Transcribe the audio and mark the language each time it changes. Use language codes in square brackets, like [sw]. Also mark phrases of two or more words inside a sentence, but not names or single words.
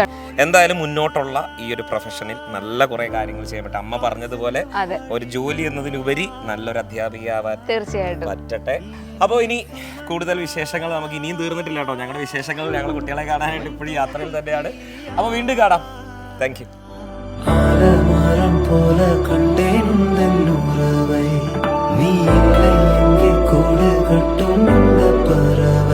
[ml] എന്തായാലും മുന്നോട്ടുള്ള ഈ ഒരു പ്രൊഫഷനിൽ നല്ല കുറെ കാര്യങ്ങൾ ചെയ്യാൻ പറ്റും. അമ്മ പറഞ്ഞതുപോലെ ഒരു ജോലി എന്നതിലുപരി നല്ലൊരു അധ്യാപികയാവാൻ തീർച്ചയായിട്ടും പറ്റട്ടെ. അപ്പോൾ ഇനി കൂടുതൽ വിശേഷങ്ങൾ നമുക്ക് ഇനിയും തീർന്നിട്ടില്ല കേട്ടോ. ഞങ്ങളുടെ വിശേഷങ്ങൾ ഞങ്ങൾ കുട്ടികളെ കാണാനായിട്ട് ഇപ്പോഴും യാത്രയിൽ തന്നെയാണ്. അപ്പോൾ വീണ്ടും കാണാം. [en] thank you. [ta] போல கண்டேன் உறவை நீ இல்லை எங்கே கூடு கட்டும் இந்த பறவை.